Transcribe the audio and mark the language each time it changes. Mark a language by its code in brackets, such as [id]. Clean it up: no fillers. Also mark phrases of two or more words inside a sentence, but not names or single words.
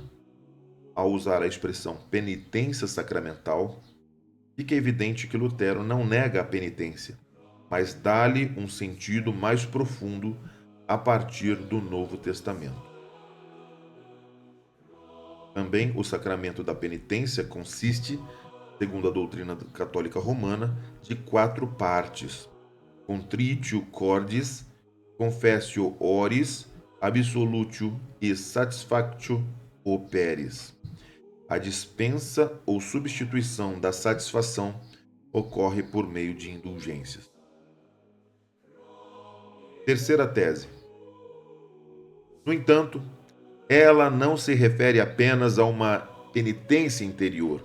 [pt] Ao usar a expressão penitência sacramental, fica evidente que Lutero não nega a penitência, mas dá-lhe um sentido mais profundo a partir do Novo Testamento. Também o sacramento da penitência consiste, segundo a doutrina católica romana, de 4 partes: [la] Contritio cordis, Confessio oris, Absolutio [pt] e [la] Satisfactio operis. [pt] A dispensa ou substituição da satisfação ocorre por meio de indulgências. Terceira tese. No entanto, ela não se refere apenas a uma penitência interior.